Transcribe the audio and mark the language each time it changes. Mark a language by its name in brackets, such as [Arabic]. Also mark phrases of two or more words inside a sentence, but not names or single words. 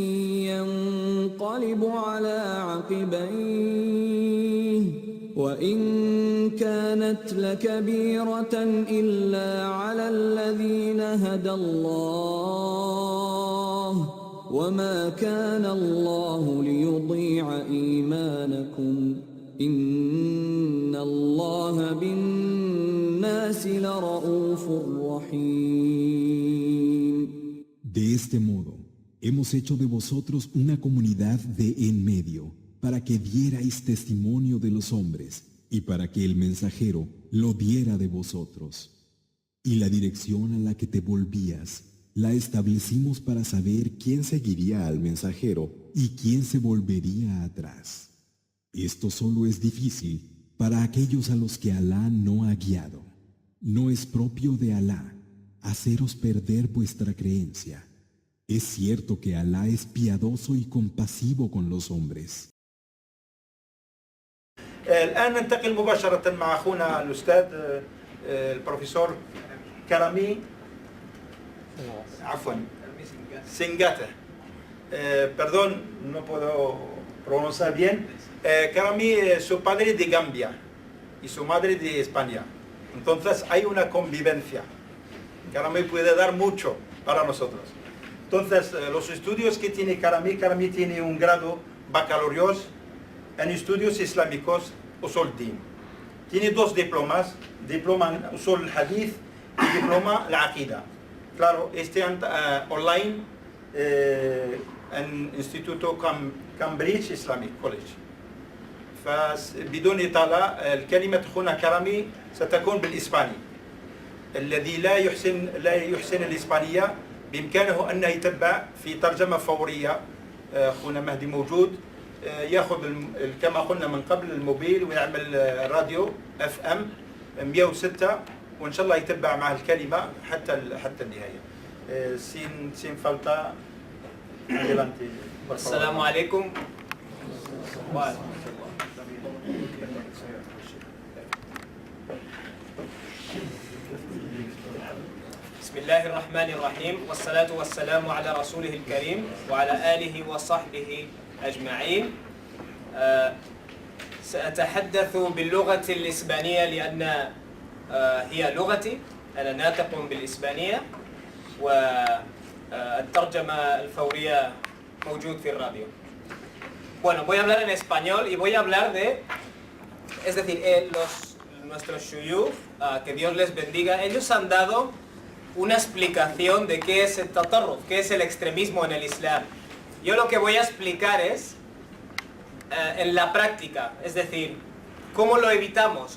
[Arabic] ينقلب على عقبيه وإن كانت لكبيرة إلا على الذين هدى الله وما كان الله ليضيع إيمانكم إن الله بالناس لرؤوف رحيم. [Spanish] De este modo, hemos hecho de vosotros una comunidad de en medio, para que dierais testimonio de los hombres y para que el mensajero lo diera de vosotros. Y la dirección a la que te volvías la establecimos para saber quién seguiría al mensajero y quién se volvería atrás. Esto solo es difícil para aquellos a los que Alá no ha guiado. No es propio de Alá haceros perder vuestra creencia. Es cierto que Alá es piadoso y compasivo con los hombres. [Arabic] الآن ننتقل مباشرة مع أخونا الأستاذ البروفيسور كرامي عفوا Singata. [Spanish] Perdón, no puedo pronunciar bien. Karami, su padre de Gambia y su madre de España. Entonces hay una convivencia. Karami puede dar mucho para nosotros. Entonces, los estudios que tiene Karami tiene un grado baccalaureado en estudios islámicos [Arabic] أصول الدين. [Spanish] Tiene dos diplomas, diploma en [Arabic] أصول الحديث [Spanish] y diploma en Aqida. Claro, online en Instituto Cambridge Islamic College. [Arabic] فبدون إطالة الكلمة أخونا كرامي ستكون بالإسباني. الذي لا يحسن الإسبانية بإمكانه أن يتبع في ترجمة فورية. أخونا مهدي موجود يأخذ كما قلنا من قبل الموبيل ويعمل راديو FM 106 وإن شاء الله يتبع مع الكلمة حتى النهاية. [Spanish] sin falta. Adelante. [Arabic] السلام عليكم. بسم الله الرحمن الرحيم والصلاة والسلام على رسوله الكريم وعلى آله وصحبه أجمعين. سأتحدث باللغة الإسبانية لأن هي لغتي. أنا ناطق بالإسبانية والترجمة الفورية موجود في الراديو. [Spanish] Bueno, voy a hablar en español y voy a hablar es decir, nuestros shuyukh, que Dios les bendiga, ellos han dado una explicación de qué es el tatarruf, qué es el extremismo en el Islam. Yo lo que voy a explicar es en la práctica, es decir, ¿cómo lo evitamos?